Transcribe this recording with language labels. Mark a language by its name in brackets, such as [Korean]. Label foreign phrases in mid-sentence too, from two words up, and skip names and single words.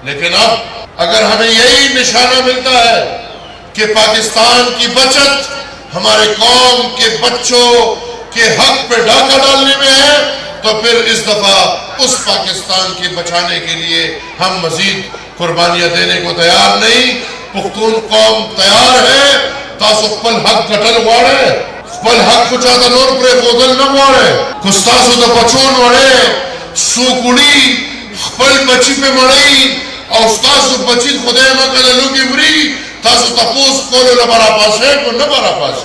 [Urdu] لیکن اب اگر ہمیں یہی نشانہ ملتا ہے کہ پاکستان کی بچت ہمارے قوم کے بچوں کے حق پہ ڈاکہ ڈالنے میں ہے، تو پھر اس دفعہ اس پاکستان کے بچانے کے لیے ہم مزید قربانیاں دینے کو تیار نہیں. پختون قوم تیار ہے. [Pashto] تاسو خپل حق گٹل غواړئ، خپل حق کو چاته نور پرې ښودل نه غواړئ. خو ستاسو د بچو نوړی څوک وړي، خپل بچي پې مړئ او ستاسو بچي خدای نه کړه لوګي مري، تاسو تپوس کولو نه به راپاڅئ که نه به راپاڅئ.